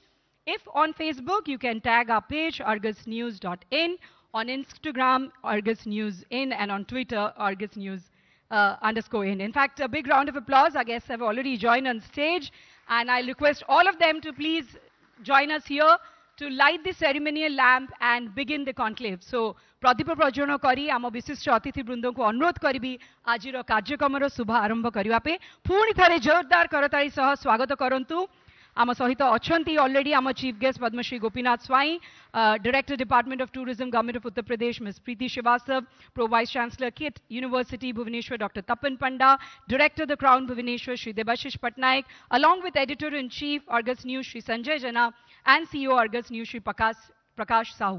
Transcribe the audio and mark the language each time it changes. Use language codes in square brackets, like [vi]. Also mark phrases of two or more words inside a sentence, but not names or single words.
[en] If on Facebook, you can tag our page argusnews.in, on Instagram argusnewsin, and on Twitter argusnews_in. In fact, a big round of applause. Our guests have already joined on stage, and I request all of them to please join us here to light the ceremonial lamp and begin the conclave. So, [or] ପ୍ରତିପା ପ୍ରଜୋନା କରି, ଆମ ବିଶିଷ୍ଟ ଅତିଥି ବୃନ୍ଦନ କୁ ଅନୁରୋଧ କରିବି, ଆଜିର କାର୍ଯ୍ୟକ୍ରମ ର ଶୁଭ ଆରମ୍ଭ କରିବା ପାଇଁ ପୁଣି ଥରେ ଜୋରଦାର କରତାଳି ସହ ସ୍ୱାଗତ କରନ୍ତୁ। ଆମ ସହିତ ଅଛନ୍ତି [en] already ଆମ chief guest Padmashri Gopinath Swai, Director Department of Tourism, Government of Uttar Pradesh, Ms. Priti Srivastava, Pro Vice Chancellor, KIT University, Bhubaneswar, Dr. Tapan Panda, Director, the Crown, Bhubaneswar, Shri Debashish Patnaik, along with Editor-in-Chief, Argus News, Shri Sanjay Jana, and CEO, Argus News, Shri Prakash Sahu.